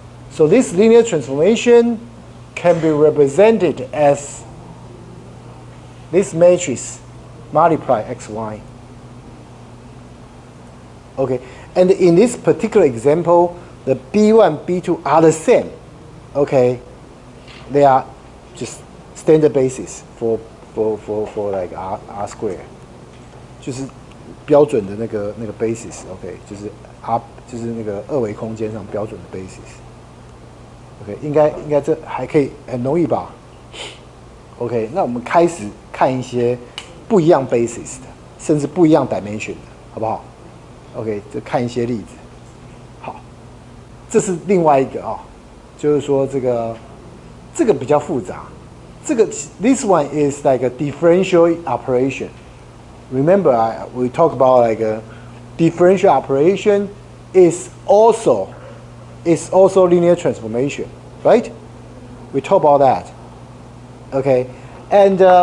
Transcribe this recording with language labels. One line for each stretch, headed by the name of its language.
English: So this linear transformation can be represented as this matrix multiply xy. Okay, and in this particular example, the B1, B2 are the same. Okay, they are just standard basis for like R square.
Chinese: 就是标准的那个 basis，OK， 就是那个二维空间上标准的 basis。OK， 应该这还可以很容易吧 ？OK， 那我们开始看一些不一样 basis 的，甚至不一样 dimension 的，好不好 ？OK， 就看一些例子。好，这是另外一个啊，就是说这个比较复杂。
English: this one is like a differential operation. Remember, we talk about like a differential operation is also linear transformation, right? We talk about that. Okay, and